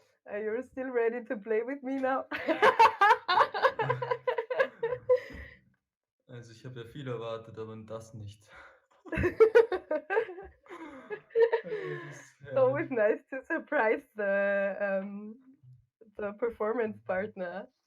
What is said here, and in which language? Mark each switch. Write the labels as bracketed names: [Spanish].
[English] Are you still ready to play with me now? [German] Also ich habe ja viel erwartet, aber das nicht. [English] It's always nice to surprise the performance partner.